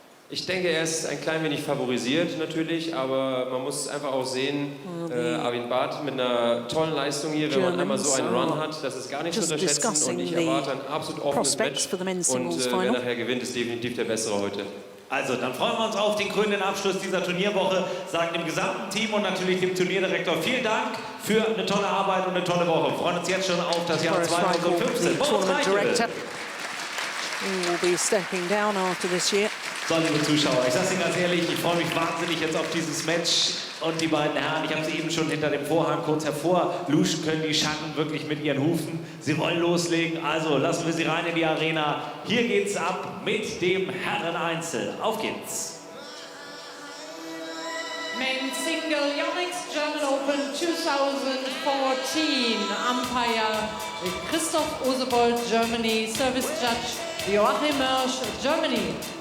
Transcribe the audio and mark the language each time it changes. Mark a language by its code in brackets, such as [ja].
[de] Ich denke, er ist ein klein wenig favorisiert natürlich, aber man muss einfach auch sehen, Arvind Bhatt mit einer tollen Leistung hier, wenn man einmal so einen Run hat, das ist gar nicht zu unterschätzen und ich erwarte ein absolut offenes Match und wer nachher gewinnt, ist definitiv der Bessere heute. Also, dann freuen wir uns auf den krönenden Abschluss dieser Turnierwoche, sagen dem gesamten Team und natürlich dem Turnierdirektor vielen Dank für eine tolle Arbeit und eine tolle Woche. Wir freuen uns jetzt schon auf das Jahr 2015. [en] Will be stepping down after this year. [de] So, liebe Zuschauer, ich sage Ihnen ganz ehrlich, ich freue mich wahnsinnig jetzt auf dieses Match und die beiden Herren, ich habe sie eben schon hinter dem Vorhang kurz hervorluschen können, die Schatten wirklich mit ihren Hufen. Sie wollen loslegen, also lassen wir sie rein in die Arena. Hier geht's ab mit dem Herren-Einzel. Auf geht's. [en] Men's Single Yonex German Open 2014. Umpire Christoph Osebold, Germany. Service Judge Joachim Mörsch, Germany.